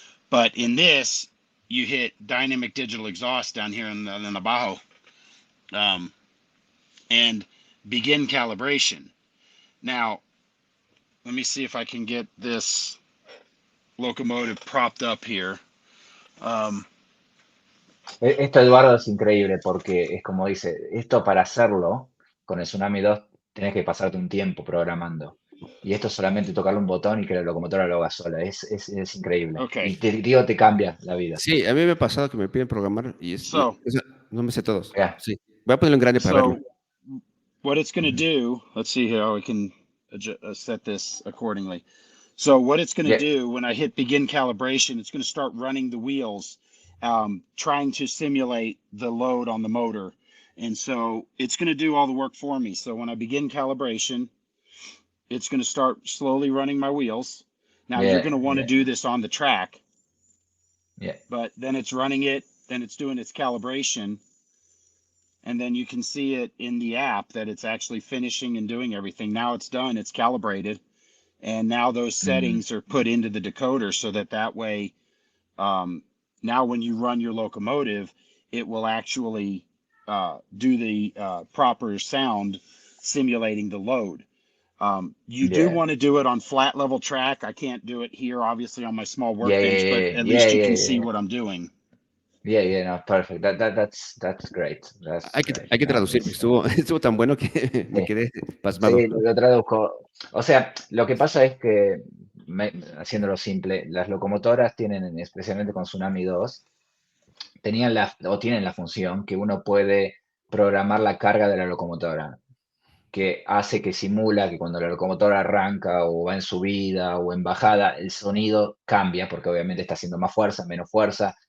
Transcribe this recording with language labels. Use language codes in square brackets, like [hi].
[en] But in this, you hit dynamic digital exhaust down here in the Bajo, um, and begin calibration. Now, let me see if I can get this locomotive propped up here. [es] Esto, Eduardo, es increíble porque es como dice, esto para hacerlo con el Tsunami 2 tenés que pasarte un tiempo programando. Y esto es solamente tocarle un botón y que la locomotora lo haga sola. Es increíble. [en] Okay, [es] Y te digo, te cambia la vida. Sí, a mí me ha pasado que me piden programar [en] so [es] o sea, no me sé todos. [en] Yeah. [es] Sí, voy a ponerlo en grande para verlo. [en] so what it's going to Mhm. do, let's see how we can set this accordingly. So what it's going to Yeah. do when I hit begin calibration, it's going to start running the wheels, trying to simulate the load on the motor. And so it's going to do all the work for me. So when I begin calibration, it's going to start slowly running my wheels. Now you're Yeah. going to want to Yeah. do this on the track, Yeah. but then it's running it, then it's doing its calibration. And then you can see it in the app that it's actually finishing and doing everything. Now it's done, it's calibrated. And now those Mhm. settings are put into the decoder so that way, now when you run your locomotive, it will actually do the proper sound simulating the load. You do want to do it on flat level track. I can't do it here, obviously, on my small workbench, but at least you can see what I'm doing. No, perfect. That's great. That's great. [es] Hay que traducir, porque estuvo tan bueno que me quedé pasmado. Sí, lo traduzco. O sea, lo que pasa es que, haciéndolo simple, las locomotoras tienen, especialmente con Tsunami 2, tienen la función que uno puede programar la carga de la locomotora, que hace que simula que cuando la locomotora arranca o va en subida o en bajada, el sonido cambia, porque obviamente está haciendo más fuerza, menos fuerza.